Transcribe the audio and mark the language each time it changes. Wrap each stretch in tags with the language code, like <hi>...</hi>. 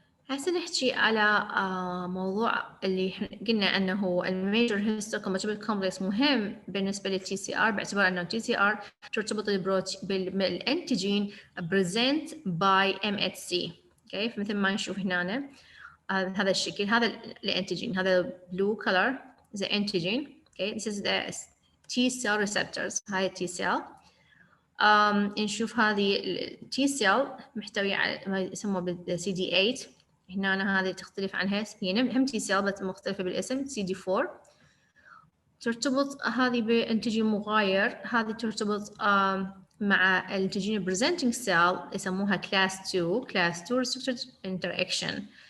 <ar>هسه نحكي على موضوع اللي قلنا انه الميجر هيستوكومباتيبل كومبلكس مهم بالنسبه للتي سي ار، باعتبار انه التي سي ار ترتبط بالانتيجين</ar> <en>present by MHC.</en> <ar>اوكي، فمثل ما نشوف هنا هذا الشكل، هذا الانتيجين، هذا</ar> <en>blue color the antigen. Okay, this is the T cell receptors.</en> <ar>هاي التي سيل. نشوف هذه التي سيل محتوية على ما يسمى بال CD8. هنا هذه تختلف عنها، هي هم تي سيل بس مختلفة بالاسم CD4. ترتبط هذه بانتيجين مغاير، هذه ترتبط مع الانتيجين</ar> <en>presenting cell</en> <ar>يسموها</ar> <en>class 2 restricted interaction.</en>